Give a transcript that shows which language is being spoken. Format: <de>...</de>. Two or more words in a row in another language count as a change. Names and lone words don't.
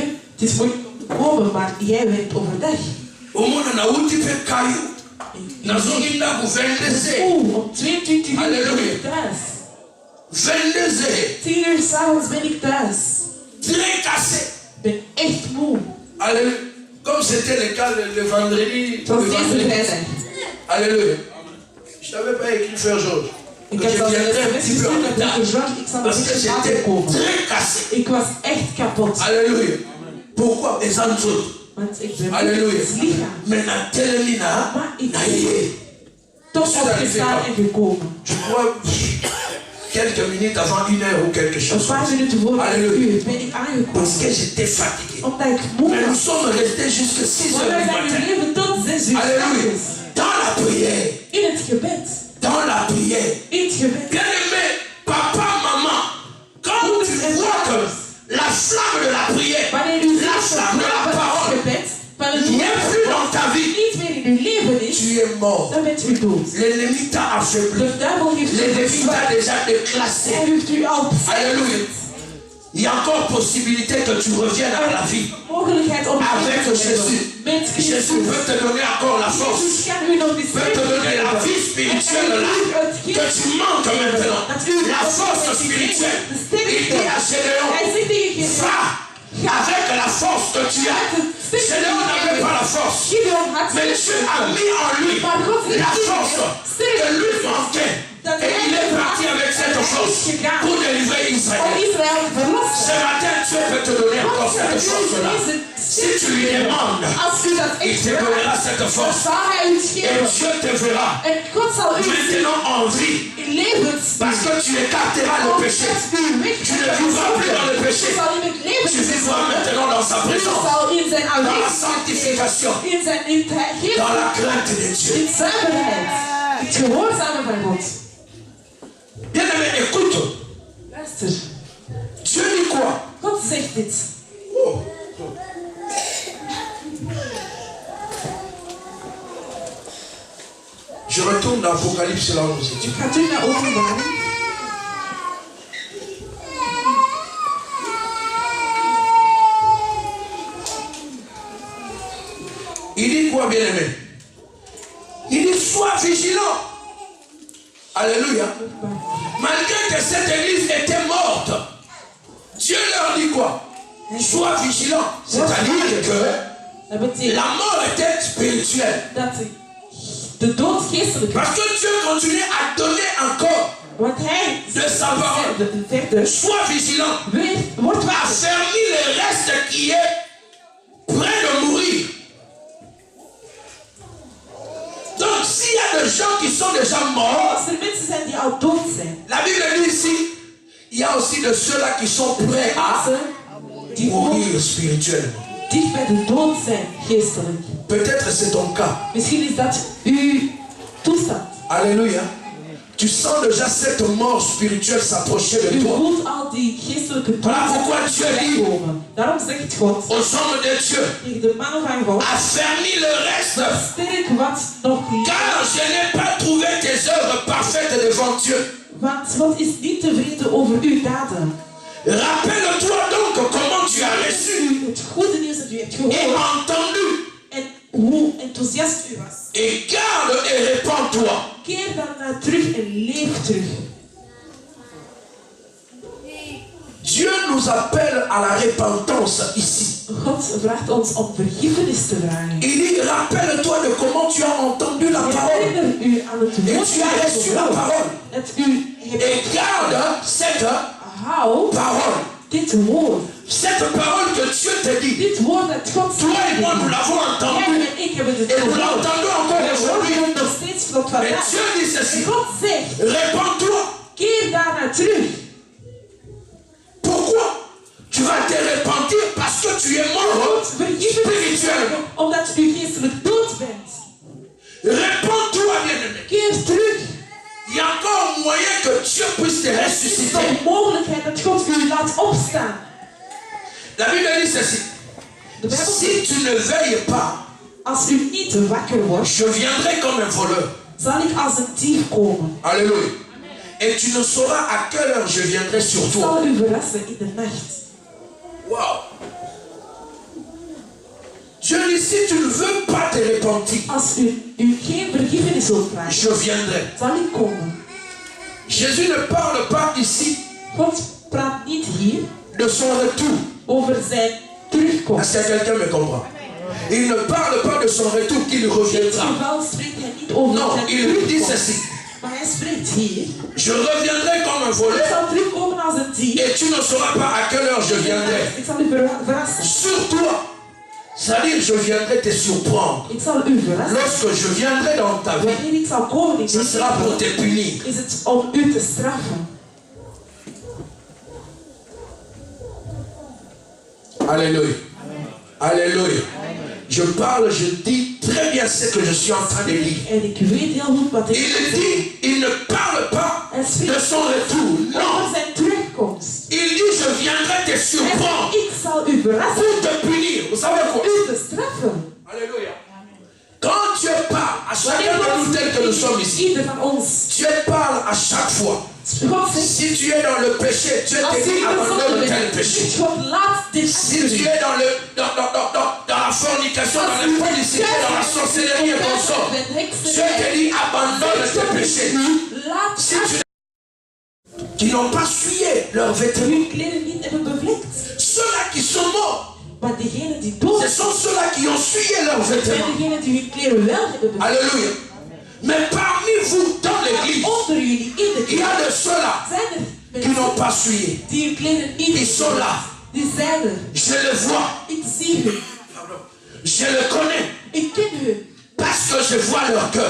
<nl>Het is moeilijk om te komen, maar jij werkt overdag. Om 22 uur Halleluja. ben ik thuis. 22h. 10 uur s'avonds ben ik thuis.</nl> <fr>Très cassé.</fr> <nl>Ik ben echt moe.</nl> <fr>Alléluia. Comme c'était le cas le vendredi.</fr> <nl>Zoals</nl> <fr>le</fr> <nl>deze</nl> <fr>vendredi.</fr> <nl>vrijdag.</nl> <fr>Alléluia. Je n'avais pas écrit Frère Georges.</fr> <nl>Ik</nl> <fr>Que</fr> <nl>heb</nl> <fr>je</fr> <nl>dat</nl> <fr>viendrais un petit peu en</fr> <nl>met</nl> <fr>retard.</fr> <nl>George, ik zal een</nl> <fr>Parce que</fr> <nl>beetje later</nl> <fr>j'étais</fr> <nl>komen.</nl> <fr>très cassé.</fr> <nl>Ik was echt kapot.</nl> <fr>Alléluia. Pourquoi? Les autres.</fr> <nl>Want ik ben</nl> <fr>Alléluia.</fr> <nl>het lichaam.</nl> <ln>Mais na telemina,</ln> <nl>Maar ik</nl> <ln>na</ln> <nl>ben</nl> <ln>yé.</ln> <nl>toch</nl> <fr>Je suis</fr> <nl>opgestaan en gekomen.</nl> <fr>Je crois quelques minutes avant 1 heure ou quelque</fr> <nl>Een</nl> <fr>chose.</fr> <nl>paar minuten voor een</nl> <fr>Alléluia.</fr> <nl>uur ben ik</nl> <fr>Parce</fr> <nl>aangekomen.</nl> <fr>que j'étais fatigué.</fr> <nl>Omdat ik moe</nl> <fr>Mais nous</fr> <nl>was.</nl> <fr>sommes restés jusqu'à 6</fr> <nl>Maar</nl> <fr>heures</fr> <nl>wij</nl> <fr>du</fr> <nl>zijn</nl> <fr>matin.</fr> <nl>gebleven tot 6 uur.</nl> <fr>Alléluia.</fr> <nl>s'avonds.</nl> <fr>Dans la prière.</fr> <nl>In het gebed.</nl> <fr>Dans la prière.</fr> <nl>In het gebed.</nl> <fr>Bien aimé, papa, maman, quand tu vois que la flamme de la prière,</fr> <nl>Wanneer u</nl> <fr>la</fr> <nl>ziet</nl> <fr>flamme de la</fr> <nl>dat het</nl> <fr>parole</fr> <nl>gebed van het</nl> <fr>n'est plus dans ta vie,</fr> <nl>niet meer in uw leven is,</nl> <fr>tu es mort.</fr> <nl>dan bent u dood.</nl> <fr>L'ennemi t'a affaibli.</fr> <nl>De duivel heeft u</nl> <fr>L'ennemi t'a</fr> <nl>verzwakt.</nl> <fr>déjà déclassé.</fr> <nl>Hij heeft u al</nl> <fr>Alléluia. Il y a encore possibilité que tu reviennes à la vie.</fr> <nl>mogelijkheid om</nl> <fr>Avec Jésus.</fr> <nl>met Jésus Christus.</nl> <fr>peut te donner encore la force.</fr> <nl>Jezus kan u nog die</nl> <fr>Peut te donner la vie spirituelle là que tu manques maintenant. La force spirituelle. Il dit à Gédéon,</fr> <nl>Hij zegt tegen Gideon,</nl> <fr>va avec la force que tu as. Gédéon n'avait pas la force.</fr> <nl>Gideon had</nl> <fr>Mais Dieu a mis en lui la force que lui manquait. Et il est parti avec cette force pour délivrer</fr> <nl>om Israël. Israël te verlossen.</nl> <fr>Ce matin, Dieu peut te donner encore cette force-là. Si tu lui demandes,</fr> <nl>Als u dat</nl> <fr>il</fr> <nl>echt</nl> <fr>te</fr> <nl>vraagt,</nl> <fr>donnera cette</fr> <nl>dan</nl> <fr>force.</fr> <nl>zal hij u het</nl> <fr>Et</fr> <nl>geven.</nl> <fr>Dieu te verra</fr> <nl>En God zal u</nl> <fr>maintenant en vie.</fr> <nl>in levens</nl> <fr>Parce que tu écarteras le péché. Tu ne vivras plus dans le péché.</fr> <nl>zal u met leven</nl> <fr>Tu vivras maintenant dans sa</fr> <nl>u</nl> <fr>présence.</fr> <nl>zal in zijn</nl> <fr>Dans la</fr> <nl>aanwezigheid,</nl> <fr>sanctification.</fr> <nl>in zijn</nl> <fr>Dans la crainte de Dieu.</fr> <nl>in zuiverheid, het gehoorzamen van God.</nl> <fr>Bien-aimé, écoute.</fr> <nl>Luister,</nl> <fr>Dieu dit quoi?</fr> <nl>God zegt dit. Oh.</nl> <fr>Je retourne dans l'Apocalypse là où nous étions.</fr> <nl>Ik ga terug naar Openbaring.</nl> <fr>Il dit quoi, bien-aimé? Il dit sois vigilant. Alléluia. Malgré que cette église était morte, Dieu leur dit quoi? Sois vigilant. C'est-à-dire que</fr> <nl>Dat betekent</nl> <fr>la mort était spirituelle.</fr> <nl>dat de dood geestelijk is.</nl> <fr>Parce que Dieu continue à donner encore</fr> <nl>Want hij</nl> <fr>de sa parole.</fr> <nl>verder</nl> <fr>Sois vigilant.</fr> <nl>wordt wakker.</nl> <fr>Affermis le reste qui est près de mourir. Donc s'il y a des gens qui sont déjà morts,</fr> <nl>Als er mensen zijn die al dood zijn,</nl> <fr>la Bible dit ici, il y a aussi de ceux-là qui sont prêts à</fr> <nl>mensen die ook</nl> <fr>mourir spirituellement.</fr> <nl>dicht bij de dood zijn, geestelijk.</nl> <fr>Peut-être c'est ton cas.</fr> <nl>Misschien is dat uw toestand.</nl> <fr>Alléluia. Tu sens déjà cette mort spirituelle s'approcher de</fr> <nl>U</nl> <fr>toi.</fr> <nl>voelt al die geestelijke dood</nl> <fr>Voilà pourquoi Dieu dit</fr> <nl>komen. Daarom zegt God</nl> <fr>aux hommes de Dieu,</fr> <nl>tegen de mannen van God,</nl> <fr>affermis le reste,</fr> <nl>sterk wat nog niet.</nl> <fr>car je n'ai pas trouvé tes œuvres parfaites devant Dieu.</fr> <nl>Want God is niet tevreden over uw daden.</nl> <fr>Rappelle-toi donc comment tu as reçu</fr> <nl>Het goede nieuws dat u hebt</nl> <fr>et</fr> <nl>gehoord</nl> <fr>entendu,</fr> <nl>en hoe enthousiast u was.</nl> <fr>et garde et répands-toi.</fr> <nl>Keer dan naar terug en leef terug.</nl> <fr>Dieu nous appelle à la repentance ici.</fr> <nl>God vraagt ons om vergiffenis te vragen.</nl> <fr>Il dit, rappelle-toi de comment tu as entendu la parole.</fr> <nl>Herinner u aan het</nl> <fr>Et</fr> <nl>woord</nl> <fr>tu as reçu la parole.</fr> <nl>dat u hebt</nl> <fr>Et garde cette</fr> <nl>hou</nl> <fr>parole.</fr> <nl>dit woord.</nl> <fr>Cette parole que Dieu te dit.</fr> <nl>Dit woord dat God</nl> <fr>Toi et moi, nous l'avons entendu.</fr> <nl>Jij en ik hebben het</nl> <fr>Et nous</fr> <nl>gehoord.</nl> <fr>l'entendons encore</fr> <nl>We</nl> <fr>aujourd'hui.</fr> <nl>horen het nog steeds tot</nl> <fr>Et</fr> <nl>vandaag.</nl> <fr>Dieu dit ceci.</fr> <nl>En God zegt,</nl> <fr>Répands-toi.</fr> <nl>keer daarna terug.</nl> <fr>Pourquoi? Tu vas te repentir parce que tu es mort</fr> <nl>Vergiffenis</nl> <fr>spirituellement.</fr> <nl>vragen omdat u geestelijk dood bent.</nl> <fr>Répands-toi, bien-aimé.</fr> <nl>Keer terug.</nl> <fr>Il y a encore moyen que Dieu puisse te</fr> <nl>Er is</nl> <fr>ressusciter.</fr> <nl>nog mogelijkheid dat God u laat opstaan.</nl> <fr>La Bible dit ceci.</fr> <nl>De Bijbel</nl> <fr>Si</fr> <nl>zegt,</nl> <fr>tu ne veilles pas,</fr> <nl>als u niet wakker wordt,</nl> <fr>je viendrai comme un voleur.</fr> <nl>zal ik als een dief komen.</nl> <fr>Alléluia. Et tu ne sauras à quelle heure je viendrai sur</fr> <nl>Ik</nl> <fr>toi.</fr> <nl>zal u verrassen in de nacht. Wow.</nl> <fr>Dieu dit, si tu ne veux pas te repentir,</fr> <nl>Als u geen vergiffenis zult vragen,</nl> <fr>je viendrai.</fr> <nl>zal ik komen.</nl> <fr>Jésus ne parle pas ici</fr> <nl>God praat niet hier</nl> <fr>de son retour.</fr> <nl>over zijn terugkomst.</nl> <fr>Est-ce que quelqu'un me comprend? Il ne parle pas de son retour qu'il reviendra. Non, il lui dit ceci.</fr> <nl>Maar hij spreekt hier.</nl> <fr>Je reviendrai comme un</fr> <nl>Ik</nl> <fr>voleur</fr> <nl>zal terugkomen als een dief.</nl> <fr>et tu ne sauras pas à quelle heure je viendrai.</fr> <nl>Ik zal u verrassen.</nl> <fr>Sur toi. C'est-à-dire, je viendrai te surprendre.</fr> <nl>Ik zal u verrassen.</nl> <fr>Lorsque je viendrai dans ta vie,</fr> <nl>Wanneer ik zal komen in</nl> <fr>ce sera pour te punir.</fr> <nl>is het om u te straffen.</nl> <fr>Alléluia. Alléluia. Je parle, je dis très bien ce que je suis en train de dire.</fr> <nl>En ik weet heel goed wat ik</nl> <fr>Il dit, il ne parle pas de son retour. Non.</fr> <nl>over zijn terugkomst.</nl> <fr>Il dit, je viendrai te surprendre</fr> <nl>Ik zal u verrassen.</nl> <fr>pour te punir. Vous savez quoi?</fr> <nl>U te straffen.</nl> <fr>Alléluia. Quand Dieu parle à chacun de nous tel que nous sommes ici,</fr> <nl>Ieder van ons.</nl> <fr>Dieu parle à chaque fois.</fr> <nl>God zegt,</nl> <fr>Si tu es dans le péché, Dieu te</fr> <nl>als</nl> <fr>dit</fr> <nl>u</nl> <fr>abandonne tel</fr> <nl>gezond</nl> <fr>péché.</fr> <nl>bent, God laat dit</nl> <fr>Si tu es dans la fornication, dans l'impudicité, dans la sorcellerie et consort, Dieu te dit abandonne tes péchés. Si tu qui n'ont pas souillé leurs vêtements,</fr> <nl>hun kleren niet hebben bevlekt.</nl> <fr>ceux-là qui sont morts,</fr> <nl>Maar degenen die dood</nl> <fr>ce sont ceux-là qui ont souillé leurs</fr> <nl>zijn,</nl> <fr>vêtements.</fr> <nl>degenen die hun kleren wel hebben bevlekt.</nl> <fr>Alléluia. Mais parmi vous, dans l'église,</fr> <nl>Onder jullie in de</nl> <fr>il y a</fr> <nl>kerk</nl> <fr>de ceux-là</fr> <nl>zijn er</nl> <fr>qui n'ont</fr> <nl>mensen</nl> <fr>pas souillé.</fr> <nl>die hun kleren niet</nl> <fr>Ils sont là.</fr> <nl>Die zijn er.</nl> <fr>Je les vois.</fr> <nl>Ik zie hun.</nl> <fr>Je les connais.</fr> <nl>Ik ken hun.</nl> <fr>Parce que je vois leur cœur.</fr>